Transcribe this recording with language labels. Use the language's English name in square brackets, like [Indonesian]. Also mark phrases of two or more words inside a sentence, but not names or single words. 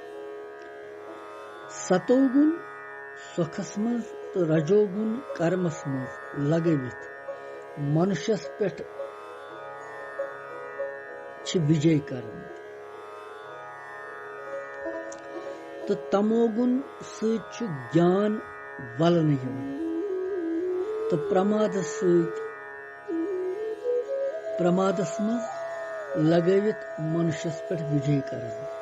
[Kashmiri] सतोगुण सुखस मज तो रजोगुण कर्मस मज लगवित मनुष्यस पेट विजय करन तो तमोगुण सु ज्ञान वलन तो प्रमादस मज लगवित मनुष्यस पे विजय करन।